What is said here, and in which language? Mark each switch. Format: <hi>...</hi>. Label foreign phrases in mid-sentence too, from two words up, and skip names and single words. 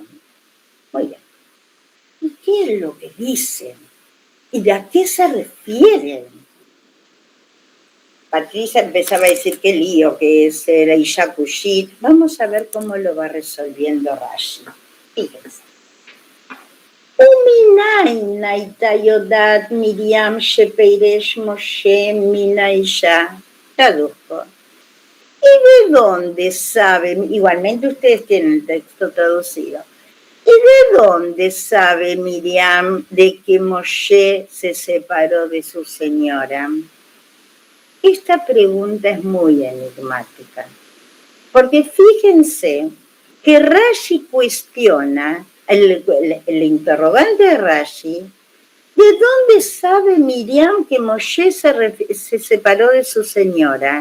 <es>Muy bien. ¿Y qué es lo que dicen? ¿Y de a qué se refieren? Patricia empezaba a decir qué lío que es la</es> <he>אשה כשית.</he> <es>Vamos a ver cómo lo va resolviendo Rashi. Fíjense.</es> <he>Uminain הייתה יודעת מרים שפירש משה מן האישה.</he> <es>Traduzco. ¿Y de dónde sabe? Igualmente ustedes tienen el texto traducido. ¿Y de dónde sabe Miriam de que Moshe se separó de su señora? Esta pregunta es muy enigmática, porque fíjense que Rashi cuestiona, el interrogante de Rashi, ¿de dónde sabe Miriam que Moshe se separó de su señora?</es>